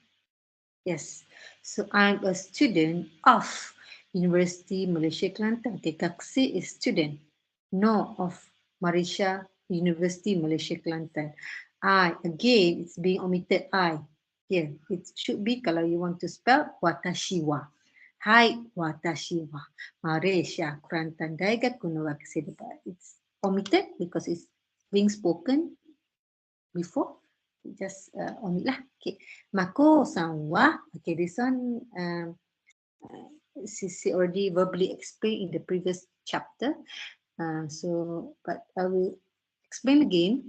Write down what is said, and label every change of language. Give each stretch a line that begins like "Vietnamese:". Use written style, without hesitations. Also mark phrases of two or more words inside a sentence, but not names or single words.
English: Yes. So I'm a student of University Malaysia Kelantan. Okay, gakusei is student. No of Malaysia University Malaysia Kelantan. I, again, it's being omitted I. Here, it should be, kalau you want to spell,
Japanese: 私は. Hai, watashi wa. Malaysia Kelantan Daigaku no gakusei.
English: It's omitted because it's being spoken before. Just omit lah. Okay. Mako-san wa. Okay, this one she already verbally explained in the previous chapter. But I will explain again.